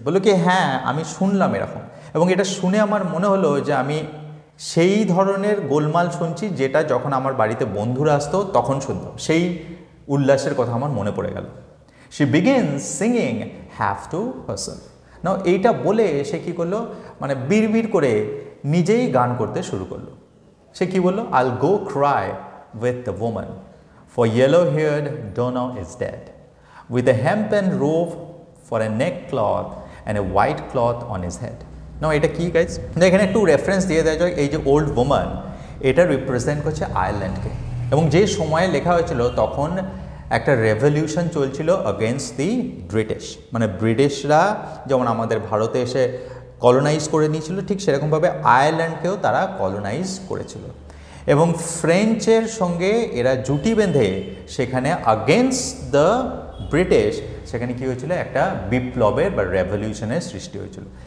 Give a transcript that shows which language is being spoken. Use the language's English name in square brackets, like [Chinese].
[Bangla] বলো কি হ্যাঁ আমি শুনলাম এরকম, এবং এটা শুনে আমার মনে হলো যে আমি সেই ধরনের গোলমাল শুনছি যেটা যখন আমার বাড়িতে বন্ধুরা আসতো তখন শুনতাম, সেই উল্লাসের কথা আমার মনে পড়ে গেল। [English] She begins singing have to herself. [Bangla] নাও এইটা বলে সে কী করলো, মানে বিড়বিড় করে নিজেই গান করতে শুরু করলো। সে কী বললো, [English] I'll go cry with the woman For yellow-haired Donna is dead, with a hempen robe for a neckcloth and a white cloth on his head. [Bangla] Now এটা কি গাইজ? এখানে একটু রেফারেন্স দিয়ে দেওয়া যায়, এই যে ওল্ড ওম্যান এটা রিপ্রেজেন্ট করছে আয়ারল্যান্ডকে, এবং যে সময়ে লেখা হয়েছিল তখন একটা রেভলিউশন চলছিল অগেনস্ট দি ব্রিটিশ, মানে ব্রিটিশরা যেমন আমাদের ভারতে এসে কলোনাইজ করে নিয়েছিল, ঠিক সেরকমভাবে আয়ারল্যান্ডকেও তারা কলোনাইজ করেছিল, এবং ফ্রেঞ্চের সঙ্গে এরা জুটি বেঁধে সেখানে আগেনস্ট দ্য ব্রিটিশ সেখানে কী হয়েছিল, একটা বিপ্লবের বা রেভলিউশনের সৃষ্টি হয়েছিল।